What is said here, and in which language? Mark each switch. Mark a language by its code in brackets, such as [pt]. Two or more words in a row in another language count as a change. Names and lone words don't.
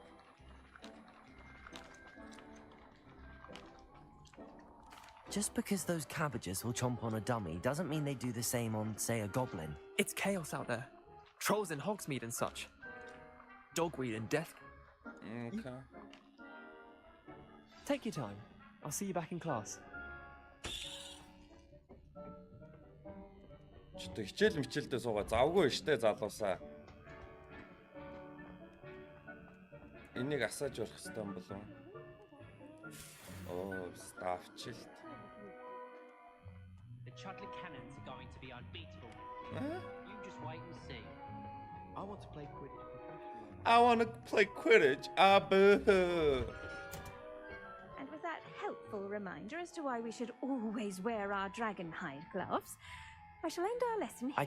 [en] Just because those cabbages will chomp on a dummy doesn't mean they do the same on, say, a goblin. It's chaos out there. Trolls in Hogsmeade and such. Dogweed and death. Okay. Take your time. I'll see you back in class. [mn] Ч одоо хичээлдээ суугаа завгүй штэ залуусаа. Энийг асааж болох хэрэгтэй юм болов. [en] Oh, staffchild. The Chudley Cannons are going to be unbeatable. Huh? You just wait and see. I want to play Quidditch professionally. I want to play Quidditch. Ah, boo. And with that helpful reminder as to why we should always wear our dragon hide gloves, I shall end our lesson here.